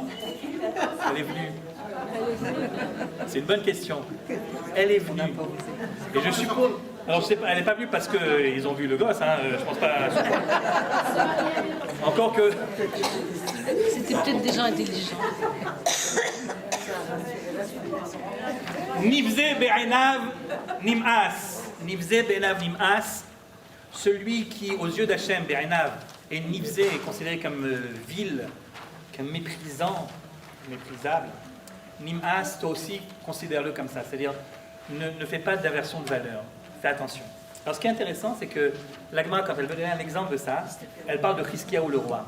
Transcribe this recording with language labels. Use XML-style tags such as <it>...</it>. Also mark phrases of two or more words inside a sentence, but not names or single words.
<fr>Elle est venue. C'est une bonne question. Elle est venue. Et je suppose... Alors, je sais pas, elle n'est pas venue parce qu'ils ont vu le gosse, hein, je pense pas... Encore que... C'était peut-être déjà intelligent.</fr> <he>נבזה בעיניו נמאס. נבזה בעיניו נמאס.</he> <fr>Celui qui, aux yeux d'Hachem, be'enav, est nivze, est considéré comme vil, comme méprisant, méprisable. Nim'as, toi aussi, considère-le comme ça. C'est-à-dire, ne fais pas d'aversion de valeur. Fais attention. Alors, ce qui est intéressant, c'est que la Gemara, quand elle veut donner un exemple de ça, elle parle de Chizkiyahu le roi.</fr>